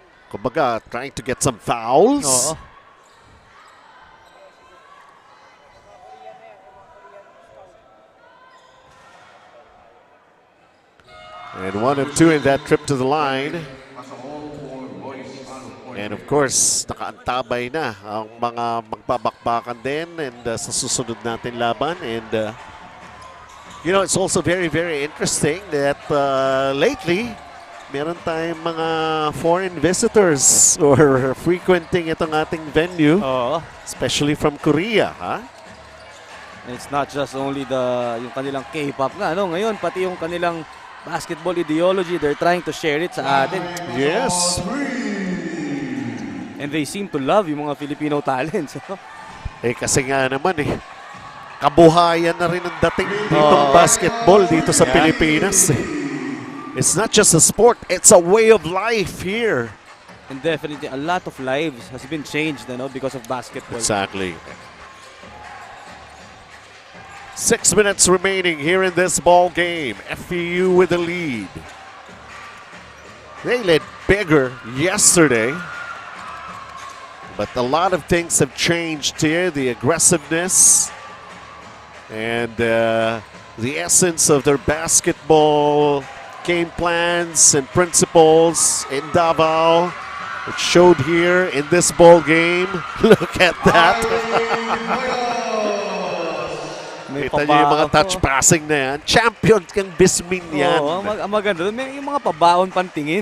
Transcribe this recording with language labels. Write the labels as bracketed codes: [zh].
[en] Kumbaga, trying to get some fouls. [tl] Oo. [en] And 1 of 2 in that trip to the line. [tl] And of course, nakaantabay na ang mga magbabakbakan din and sa susunod natin laban. [en] And you know, it's also very, very interesting that lately, [tl] meron tayong mga [en] foreign visitors or frequenting [tl] itong ating [en] venue, [tl] Oo. [en] especially from Korea. Ha? It's not just only [tl] yung kanilang [en] K-pop nga, no? [tl] Ngayon, pati yung kanilang [en] basketball ideology, they're trying to share it [tl] sa atin. [en] Yes. And they seem to love [tl] yung mga [en] Filipino talents. Kasi nga naman kabuhayan na rin ang dating ditong basketball dito sa Pilipinas. It's not just a sport, it's a way of life here. And definitely, a lot of lives has been changed because of basketball. Exactly. 6 minutes remaining here in this ball game. FEU with the lead. They led bigger yesterday. But a lot of things have changed here. The aggressiveness and the essence of their basketball game plans and principles in Davao. It showed here in this ball game. Look at that. [tl] Kita niyo yung mga touch passing na yan. Champion kang Bismin yan. Oo, maganda. May yung mga pabaon pantingin.